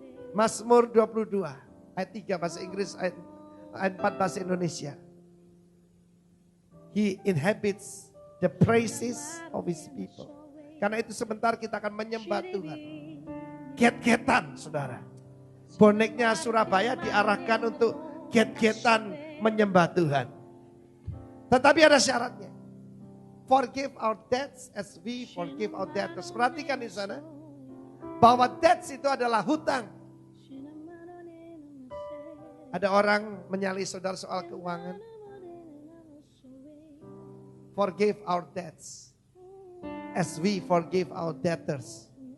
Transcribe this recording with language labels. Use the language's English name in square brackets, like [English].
[Indonesian] Mazmur 22 ayat 3 bahasa Inggris, ayat 4 bahasa Indonesia. [English] He inhabits the praises of his people. [Indonesian] Karena itu sebentar kita akan menyembah Tuhan. Get-getan saudara. Boneknya Surabaya diarahkan untuk get-getan menyembah Tuhan. Tetapi ada syaratnya. [English] Forgive our debts as we forgive our debtors. [Indonesian] Perhatikan di sana. Bahwa debts itu adalah hutang. Ada orang menyalih saudara soal keuangan. [English] Forgive our debts as we forgive our debtors.